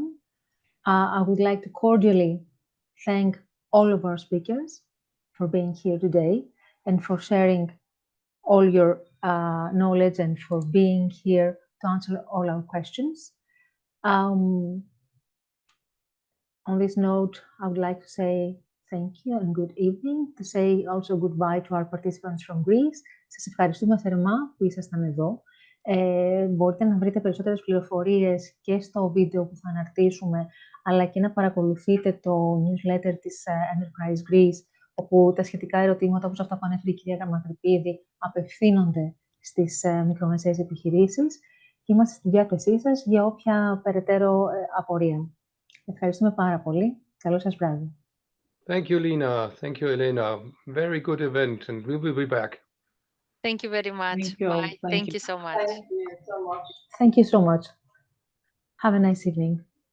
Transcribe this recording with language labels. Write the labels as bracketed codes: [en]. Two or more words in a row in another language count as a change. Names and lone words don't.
[en] I would like to cordially thank all of our speakers for being here today and for sharing all your knowledge and for being here to answer all our questions. On this note, I would like to say thank you and good evening, to say also goodbye to our participants from Greece. [el] Σας ευχαριστούμε θερμά που ήσασταν εδώ. Μπορείτε να βρείτε περισσότερες πληροφορίες και στο βίντεο που θα αναρτήσουμε, αλλά και να παρακολουθείτε το newsletter της Enterprise Greece, όπου τα σχετικά ερωτήματα, όπως αυτά που ανέφερε η κυρία Γραμματρυπίδη, απευθύνονται στις μικρομεσαίες επιχειρήσεις και είμαστε στη διάθεσή σας για όποια περαιτέρω απορία. Ευχαριστούμε πάρα πολύ. Καλό σας βράδυ. [en] Thank you, Lina. Thank you, Elena. Very good event, and we will be back. Thank you very much. Thank you. Bye. Thank you so much. Thank you so much. Have a nice evening.